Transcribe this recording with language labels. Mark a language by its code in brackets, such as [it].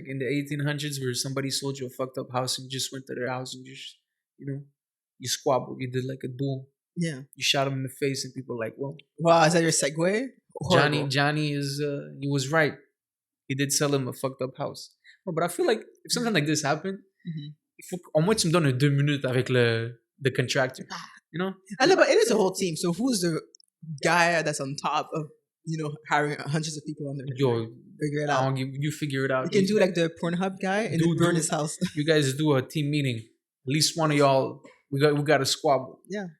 [en] Like in the 1800s, where somebody sold you a fucked up house and you just went to their house and just you know, you squabbled, you did like a duel, Yeah. you shot him in the face, and people are like, well, Wow, is that your segue? Horrible. Johnny is he was right. He did sell him a fucked up house. No, but I feel like if something like this happened, Mhm. [fr] il faut au moins tu me donnes 2 minutes avec [en] the contractor. You know? I know, but it is a whole team. So who's the guy that's on top of hiring hundreds of people on there? Yo, Figure it out. you figure it out. You can do like the Pornhub guy and then burn his house. You guys do a team meeting. At least one of y'all, we got a squabble. Yeah.